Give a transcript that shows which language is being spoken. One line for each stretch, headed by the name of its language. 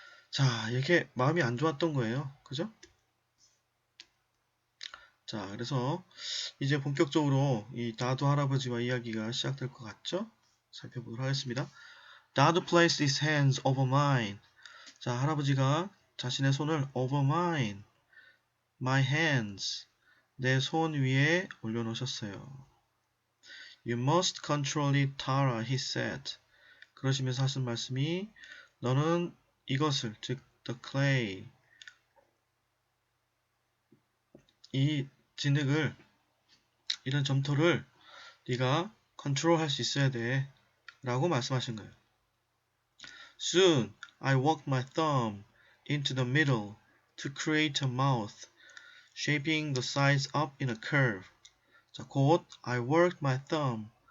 Korean: 자, 이렇게 마음이 안 좋았던 거예요. 그죠? 자, 그래서 이제 본격적으로 이 다두 할아버지와 이야기가 시작될 것 같죠? 살펴보도록 하겠습니다.
English: 다두 placed his hands over mine.
Korean: 자, 할아버지가 자신의 손을
English: over mine, my hands,
Korean: 내 손 위에 올려놓으셨어요.
English: You must control it, Tara, he said.
Korean: 그러시면서 하신 말씀이 너는 이것을, 즉 the clay, 이 진흙을, 이런 점토를 네가 컨트롤할 수 있어야 돼 라고 말씀하신 거예요.
English: Soon I worked my thumb into the middle to create a mouth, shaping the sides up in a curve.
Korean: 자, 곧
English: I worked my thumb.